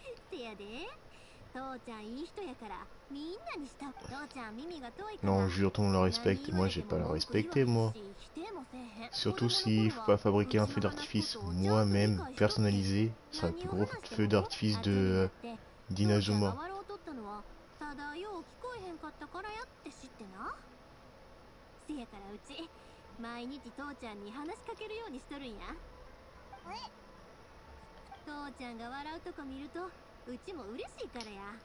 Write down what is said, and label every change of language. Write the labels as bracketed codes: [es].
[ja] せやで、父ちゃんいい人やからみんなにした。父ちゃん耳が遠いから。 [fr] Non, jure, tout le monde le respecte. Moi, j'ai pas le respecter, moi. Surtout s'il faut pas fabriquer un feu d'artifice moi-même, personnalisé. Ce sera le plus gros feu d'artifice de d'Inazuma. [ja] ただよう聞こえへんかったからやって知ってな。せやからうち毎日父ちゃんに話しかけるようにしとるんや。父ちゃんが笑うとこ見るとうちも嬉しいからや。